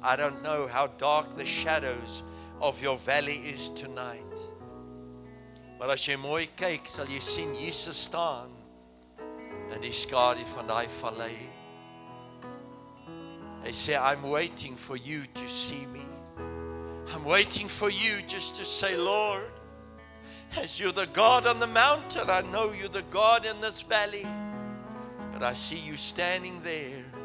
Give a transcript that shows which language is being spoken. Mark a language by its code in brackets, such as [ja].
[en] I don't know how dark the shadows of your valley is tonight. [af] Maar as jy mooi kyk, sal jy sien Jesus staan in die skadu van daai vallei. Hy sê, [en] I'm waiting for you to see me. I'm waiting for you just to say, Lord, as you're the God on the mountain, I know you're the God in this valley, but I see you standing there.